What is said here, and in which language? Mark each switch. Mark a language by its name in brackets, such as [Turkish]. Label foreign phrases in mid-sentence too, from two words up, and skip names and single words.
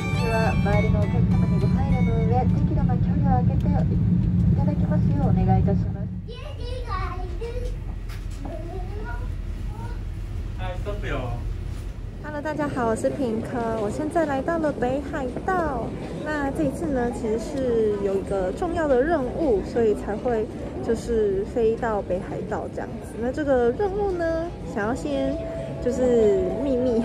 [Japanese] は周りのお客様にご配慮の上、適度な距離を空けていただきますようお願いいたします。 [Chinese] 嗨 ，stop 哟。 Hello， 大家好，我是品科，我现在来到了北海道。那这一次呢，其实是有一个重要的任务，所以才会就是飞到北海道这样子。那这个任务呢，想要先就是秘密。